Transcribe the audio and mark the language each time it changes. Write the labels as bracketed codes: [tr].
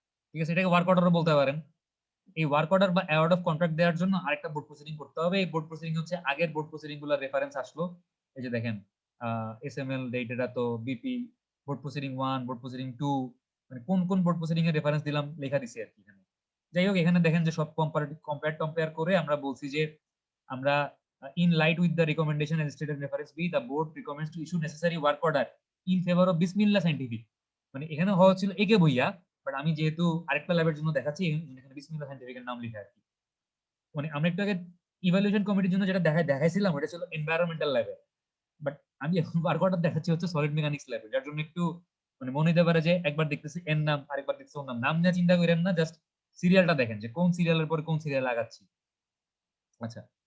[bn] ঠিক আছে, এটাকে ওয়ার্ক অর্ডারও বলতে পারেন। এই ওয়ার্ক অর্ডার বা অ্যাওয়ার্ড অফ কন্ট্রাক্ট দেওয়ার জন্য আরেকটা বোর্ড প্রসিডিং করতে হবে। এই বোর্ড প্রসিডিং হচ্ছে আগের বোর্ড প্রসিডিং গুলোর রেফারেন্স আসলো। এই যে দেখেন এসএমএল ডেট, এটা তো BP board proceeding 1, board proceeding 2, মানে কোন কোন বোর্ড প্রসিডিং এর রেফারেন্স দিলাম লেখা দিছি আর কি এখানে। যাই হোক, এখানে দেখেন যে সব কম্পেয়ার করে আমরা বলছি যে আমরা [en] in light with the recommendation as stated in reference B, the board recommends to issue necessary work order in favor of Bismillah Scientific। [bn] মানে এখানে হওয়া ছিল একে ভুইয়া, বাট আমি যেহেতু আরেকটা ল্যাবের জন্য দেখাচ্ছি এখানে বিসমিল্লাহ সায়েন্টিফিক এর নাম লেখা আর কি। মানে আমরা একটু আগে ইভালুয়েশন কমিটির জন্য যেটা দেখাইছিলাম ওটা ছিল এনভায়রনমেন্টাল ল্যাবে, বাট আমি এখন ওয়ার্ক অর্ডার দেখাচ্ছি হচ্ছে সলিড মেকানিক্স ল্যাবে, যার জন্য একটু মানে মনে হতে পারে যে একবার দেখতেছি এর নাম আরেকবার দেখতেছি ওর নাম, নাম নিয়ে চিন্তা করেন না, জাস্ট সিরিয়ালটা দেখেন যে কোন সিরিয়ালের পরে কোন সিরিয়াল লাগাচ্ছি। আচ্ছা,